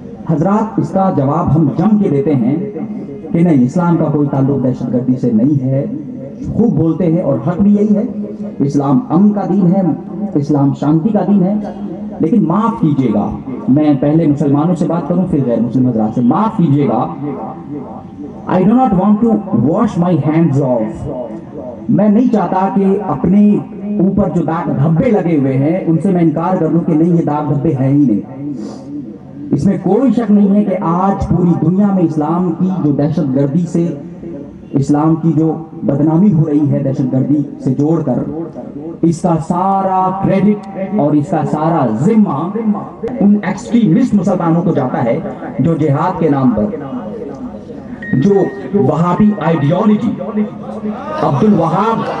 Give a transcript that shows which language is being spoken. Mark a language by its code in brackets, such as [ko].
[ur] حضرات اس کا جواب ہم جم کے دیتے ہیں کہ نہیں، اسلام کا کوئی تعلق دہشت گردی سے نہیں ہے. خوب بولتے ہیں اور حق بھی یہی ہے. اسلام امن کا دین ہے، اسلام شانتی کا دین ہے. لیکن معاف کیجیے گا، میں پہلے مسلمانوں سے بات کروں پھر غیر مسلم حضرات سے. معاف کیجیے گا، [en] I do not want to wash my hands off. [ur] میں نہیں چاہتا کہ اپنے اوپر جو داغ دھبے لگے ہوئے ہیں ان سے میں انکار کر دوں کہ نہیں، یہ داغ دھبے ہیں ہی نہیں. اس میں کوئی شک نہیں ہے کہ آج پوری دنیا میں اسلام کی جو دہشت گردی سے، اسلام کی جو بدنامی ہو رہی ہے دہشت گردی سے جوڑ کر، اس کا سارا کریڈٹ اور اس کا سارا ذمہ ان ایکسٹریمسٹ مسلمانوں کو جاتا ہے جو جہاد کے نام پر، جو وہابی آئیڈیالوجی، عبد الوہاب